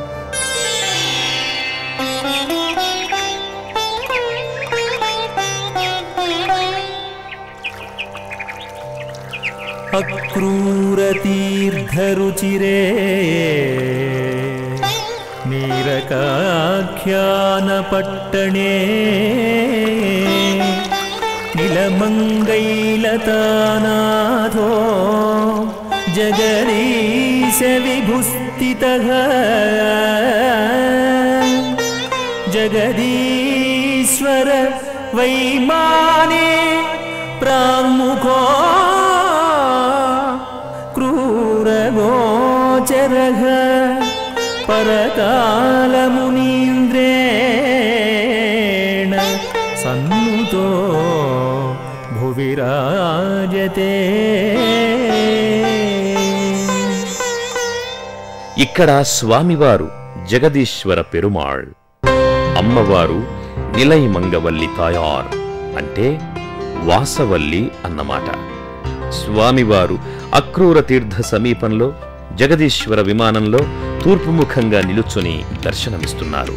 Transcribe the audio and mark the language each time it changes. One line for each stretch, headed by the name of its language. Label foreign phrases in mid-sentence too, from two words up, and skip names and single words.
Sanskrit: అక్రూరతీర్థరుచిరే నీరకాఖ్యానపట్టణే निलमङ्गैलतानाथो जगदीश विभुस्थितः जगदीश्वर वैमाने प्राङ्मुखो क्रूरगोचरः परकालमुनीन्द्रेण सन्नुतो भुवि राजते.
Telugu: ఇక్కడ స్వామివారు జగదీశ్వర పెరుమాళ్, అమ్మవారు నిలైమంగవల్లి తాయార్ అంటే వాసవల్లి అన్నమాట. స్వామివారు అక్రూర తీర్థ సమీపంలో జగదీశ్వర విమానంలో తూర్పుముఖంగా నిలుచుని దర్శనమిస్తున్నారు.